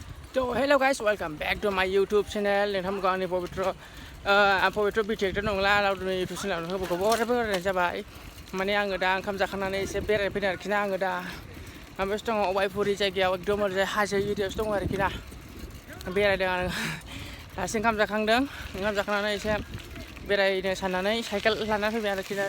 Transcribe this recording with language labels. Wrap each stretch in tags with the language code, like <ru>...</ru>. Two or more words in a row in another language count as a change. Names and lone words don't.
<en>So hello guys, welcome back to my YouTube channel.</en> <brx>नोंथांमोनखौ आंनि पवित्र बिटिएक्टर नंला रावनि</brx> <en>YouTube channel</en> <brx>खौ बराबरायनाय जाबाय। माने आङो दा ओंखाम जाखांनानै एसे बेरायनो फैदों आरोखि ना। आङो दा माबायावसो दङ अबायपुरि जायगायाव एकदम ओरैजाय हाजो एरियायावसो दङ आरोखि ना। बेरायदों आं दासो ओंखाम जाखांनानै एसे बेरायनो साननानै साइकेल लानानै फैबाय आरोखि ना।</brx>